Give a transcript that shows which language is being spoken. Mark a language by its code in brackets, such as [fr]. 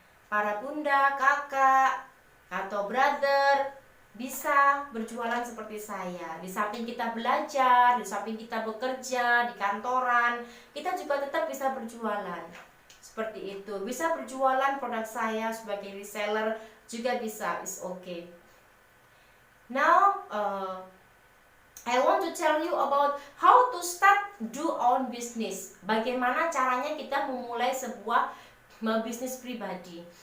[id] Para bunda, kakak, atau brother bisa berjualan seperti saya. Di samping kita belajar, di samping kita bekerja di kantoran, kita juga tetap bisa berjualan. Seperti itu. Bisa berjualan produk saya sebagai reseller juga bisa. [en] It's okay. Now, I want to tell you about how to start do own business. [id] Bagaimana caranya kita memulai sebuah bisnis pribadi.